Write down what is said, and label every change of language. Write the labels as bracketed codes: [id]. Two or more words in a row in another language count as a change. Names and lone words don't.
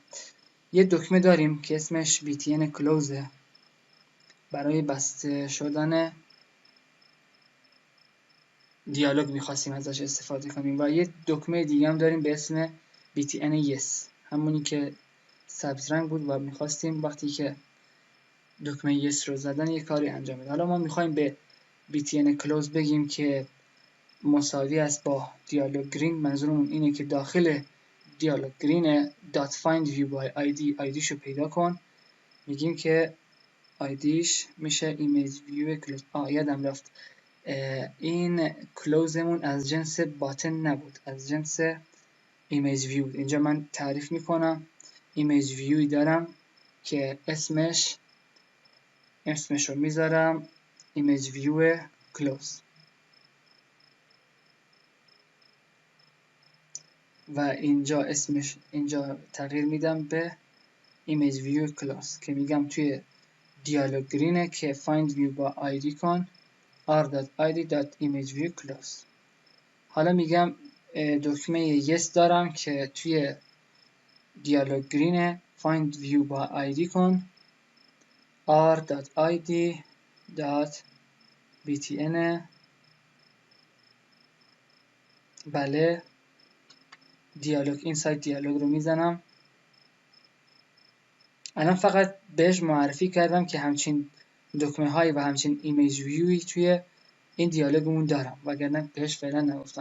[fa] یه دکمه داریم که اسمش btn close برای بسته شدن دیالوگ میخواستیم ازش استفاده کنیم و یه دکمه دیگه هم داریم به اسم btn yes، همونی که سبز رنگ بود و میخواستیم وقتی که دکمه yes رو زدن یه کاری انجام بده. حالا ما میخوایم به btn close بگیم که مساوی است با دیالوگ گرین. منظورمون اینه که داخل دیالوگ گرین [en] dot find view by id [fa] ایدیشو پیدا کن. میگیم که ایدیش میشه ایمیج ویو کلوز. یادم رفت این کلوزمون از جنس باتن نبود، از جنس ایمیج ویو. اینجا من تعریف میکنم ایمیج ویوی دارم که اسمش رو میذارم ایمیج ویو کلوز و اینجا اینجا تغییر میدم به ایمیج ویو کلاس که میگم توی دیالوگ گرینه که [en] find view [fa] با id کن r.id.imageViewClass. حالا میگم دکمه yes دارم که توی دیالوگ گرینه [en] find view [fa] با id کن r.id.btn. بله دیالوگ این سایت دیالوگ رو میزنم. الان فقط بهش معرفی کردم که همچین دکمه هایی و همچین ایمیج ویوی توی این دیالوگمون دارم، وگرنه بهش فعلا نگفتم.